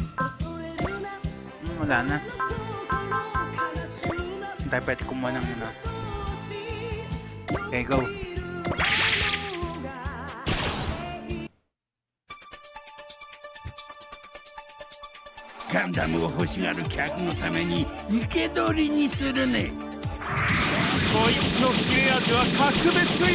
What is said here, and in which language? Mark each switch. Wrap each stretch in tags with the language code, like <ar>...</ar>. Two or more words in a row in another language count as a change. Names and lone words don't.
<tl>Wala na. Hindi tayo pwede kumuha ng ano. Okay, go.</tl> <ja>ガンダムを欲しがる客のために生け捕りにするね。こいつの切れ味は格別よ。</ja>